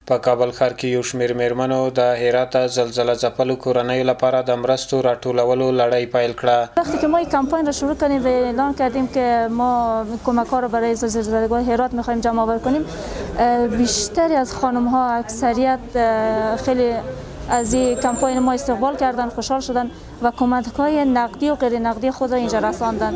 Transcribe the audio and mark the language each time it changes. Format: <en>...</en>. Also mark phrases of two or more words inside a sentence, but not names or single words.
<ps>په کابل ښار کې یو شمېر میرمنو د هرات زلزله ځپلو کورنیو لپاره د مرستو راټولولو لړۍ پیل کړه.</ps> <fa>وقتی که ما این کمپاین را شروع کردیم و اعلان کردیم که ما کمک‌ها را برای زلزله‌زدگان هرات می‌خوایم جمع آور کنیم، بیشتری از خانم‌ها اکثریت خیلی از این کمپاین ما استقبال کردن، خوشحال شدن و کمک‌های نقدی و غیر نقدی خود را اینجا رساندن.</fa>